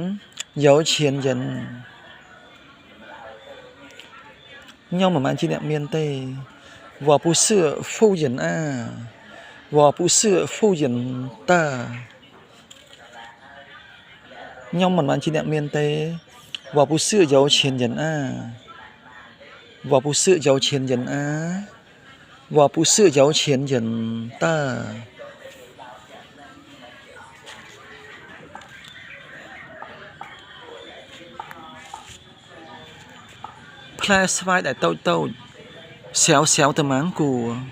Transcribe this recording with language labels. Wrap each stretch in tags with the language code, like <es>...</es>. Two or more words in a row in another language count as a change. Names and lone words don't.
<km>ខ្ញុំមិនមែនជាអ្នកមានទេ</km> <zh>我不是富人啊我不是富人的</zh> <km>ខ្ញុំមិនមែនជាអ្នកមានទេ</km> <zh>我不是有钱人啊我不是有钱人啊我不是有钱人的</zh> <km>ផ្លែស្វាយដែលតូចស្រាវតម៉ាងគូ</km>